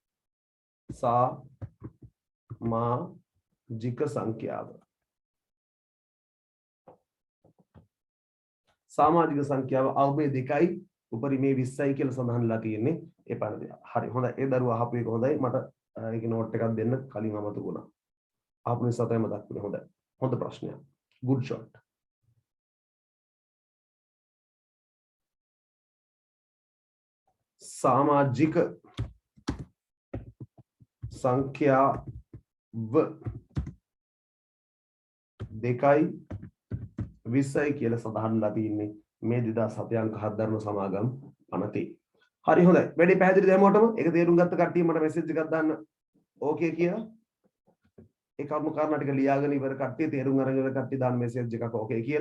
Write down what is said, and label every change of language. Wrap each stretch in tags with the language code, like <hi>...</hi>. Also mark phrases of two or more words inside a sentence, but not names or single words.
<si>සමාජික සංඛ්‍යාව අවමය 2යි උපරිමය 20යි කියලා සඳහන්ලා තියෙන්නේ ඒ පනතේ. හරි. හොඳයි. ඒ දරුවා අහපු එක හොඳයි. මට ඒක නෝට් එකක් දෙන්න කලින් අමතක වුණා. ආපු නිසා තමයි මතක් වුණේ. හොඳයි. හොඳ ප්‍රශ්නයක්.</si> <en>good shot.</en> <si>සාමාජික සංඛ්‍යා දෙකයි 20යි කියලා සඳහන්ලා තියෙන්නේ මේ 2007 අංක 7 දරන සමාගම් පනතේ. හරි හොඳයි. වැඩි පැහැදිලිද හැමෝටම? ඒක තේරුම් ගත්ත කට්ටිය මට මෙසේජ් එකක් දාන්න. ඕකේ කියලා. ඒ කරුණු කාරණා ටික ලියාගෙන ඉවර කට්ටිය තේරුම් අරගෙන ඉවර කට්ටිය දාන්න මෙසේජ් එකක් ඕකේ කියලා.</si>